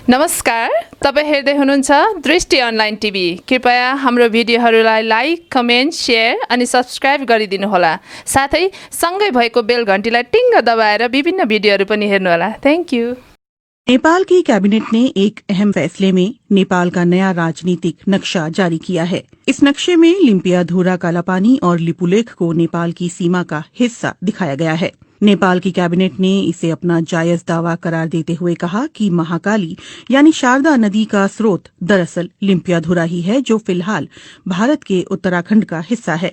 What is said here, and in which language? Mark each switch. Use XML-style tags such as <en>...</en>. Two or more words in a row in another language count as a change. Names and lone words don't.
<ne>नमस्कार, तपाईं हेर्दै हुनुहुन्छ दृष्टि अनलाइन टिभी। कृपया हाम्रो भिडियोहरूलाई</ne> <en>like, comment, share</en> <ne>अनि सब्स्क्राइब गरिदिनुहोला। साथै सँगै भएको बेल घण्टीलाई टिङ्ग दबाएर विभिन्न भिडियोहरू पनि हेर्नुहोला।</ne> <en>thank you.</en> <hi>नेपाल की कैबिनेट ने एक अहम फैसले में नेपाल का नया राजनीतिक नक्शा जारी किया है। इस नक्शे में लिम्पियाधुरा, कालापानी और लिपुलेख को नेपाल की सीमा का हिस्सा दिखाया गया है। नेपाल की कैबिनेट ने इसे अपना जायज दावा करार देते हुए कहा कि महाकाली यानी शारदा नदी का स्रोत दरअसल लिम्पियाधुरा ही है, जो फिलहाल भारत के उत्तराखंड का हिस्सा है।</hi>